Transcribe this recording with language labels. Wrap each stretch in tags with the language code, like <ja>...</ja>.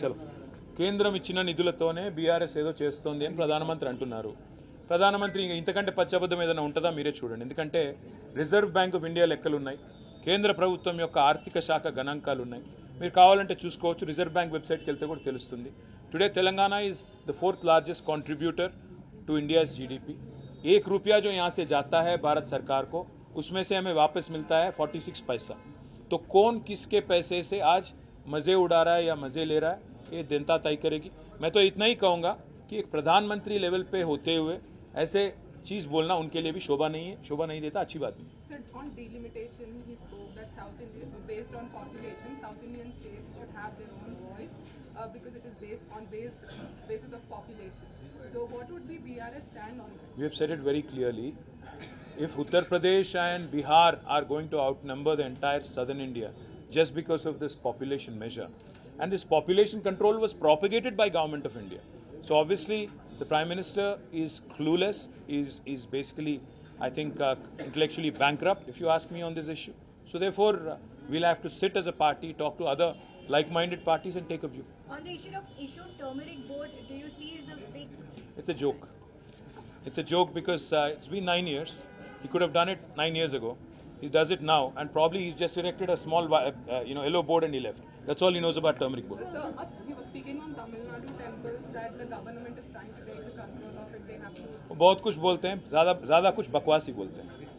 <te>चलो, కేంద్రం ఇచ్చిన నిధులతోనే బీఆర్ఎస్ ఏదో చేస్తోంది అని ప్రధానమంత్రి అంటున్నారు. ప్రధానమంత్రి ఇంతకంటే పచ్చబద్ధం ఏదైనా ఉంటుందా? మీరే చూడండి. ఎందుకంటే రిజర్వ్ బ్యాంక్ ఆఫ్ ఇండియా లెక్కలు ఉన్నాయి, కేంద్ర ప్రభుత్వం యొక్క ఆర్థిక శాఖ గణాంకాలు ఉన్నాయి. మీరు కావాలంటే చూసుకోవచ్చు, రిజర్వ్ బ్యాంక్ వెబ్సైట్కి వెళ్తే కూడా తెలుస్తుంది.</te> <en>Today, Telangana is the 4th largest contributor to India's GDP.</en> <hi>1 रुपया जो यहाँ से जाता है भारत सरकार को, उसमें से हमें वापस मिलता है 46 पैसा. तो कौन किसके पैसे से आज मजे उड़ा रहा है या मजे ले रहा है, ये जनता तय करेगी. मैं तो इतना ही कहूँगा कि एक प्रधानमंत्री लेवल पे होते हुए ऐसे चीज़ बोलना उनके लिए भी शोभा नहीं है, शोभा नहीं देता, अच्छी बात नहीं.</hi> <en>Sir, on delimitation, he spoke that South India, based on population, South Indian states should have their own voice because it is based on basis of population. So, what would be BRS stand on that? We have said it very clearly. If Uttar Pradesh and Bihar are going to outnumber the entire southern India just because of this population measure, and this population control was propagated by Government of India. So obviously the Prime Minister is clueless, is basically, I think, intellectually bankrupt, if you ask me, on this issue. So therefore, we'll have to sit as a party, talk to other like-minded parties and take a view. On the issue of turmeric board, do you see as a big... It's a joke. It's a joke because it's been 9 years. He could have done it 9 years ago. He does it now, and probably he's just erected a small, yellow board and he left. That's all he knows about turmeric board. So, he was speaking on Tamil Nadu temples that the government is trying to take the control of it. They have to.</en> <hi>बहुत कुछ बोलते हैं, ज़्यादा कुछ बकवास ही बोलते हैं.</hi>